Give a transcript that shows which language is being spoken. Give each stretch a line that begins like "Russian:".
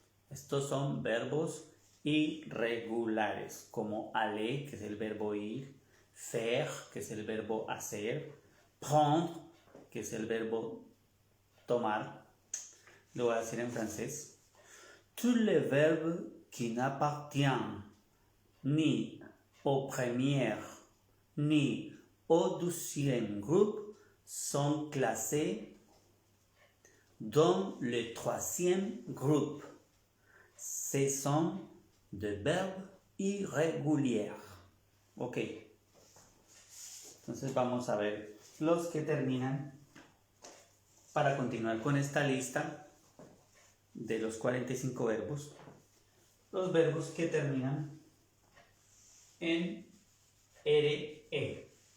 Spanish: Estos son verbos irregulares, como aller, que es el verbo ir, faire, que es el verbo hacer, prendre, que es el verbo tomar. Lo voy a decir en francés.
French: Tous les verbes qui n'appartiennent ni au premier ni au deuxième groupe sont classés dans le troisième groupe. Ce sont des verbes irréguliers. Ok.
Spanish: Entonces vamos a ver los que terminan para continuar con esta lista de los 45 verbos. Los verbos que terminan en RE.